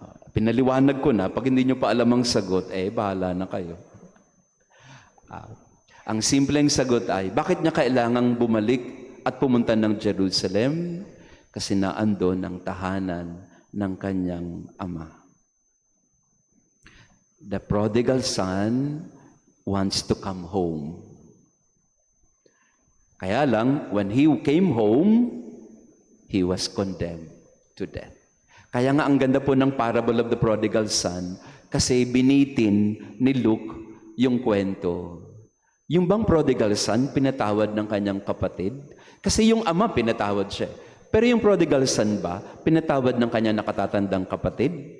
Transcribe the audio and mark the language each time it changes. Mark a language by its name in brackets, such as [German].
[Filipino] Pinaliwanag ko na, pag hindi nyo pa alam ang sagot, bahala na kayo. Ang simpleng sagot ay, bakit niya kailangang bumalik at pumunta ng Jerusalem? Kasi naandun ang tahanan ng kanyang ama. [English] The prodigal son wants to come home. [Filipino] Kaya lang, [English] when he came home, he was condemned to death. [Filipino] Kaya nga ang ganda po ng parable of the prodigal son, kasi binitin ni Luke yung kwento. Yung bang prodigal son, pinatawad ng kanyang kapatid? Kasi yung ama, pinatawad siya. Pero yung prodigal son ba, pinatawad ng kanyang nakatatandang kapatid?